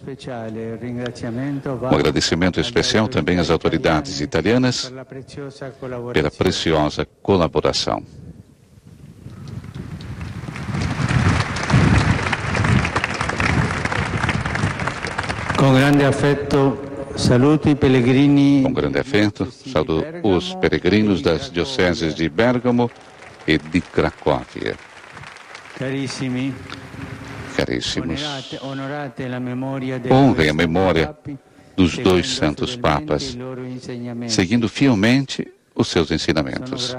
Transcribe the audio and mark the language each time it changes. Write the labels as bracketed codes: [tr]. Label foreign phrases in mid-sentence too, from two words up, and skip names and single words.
[pt] Um agradecimento especial também às autoridades italianas pela preciosa colaboração. Com grande afeto, [it] saluto i pellegrini. [pt] Com grande afeto, saúdo os peregrinos das dioceses de Bergamo e de Cracóvia. [it] Carissimi, [pt] Caríssimos, honrem a memória dos dois santos papas, seguindo fielmente os seus ensinamentos.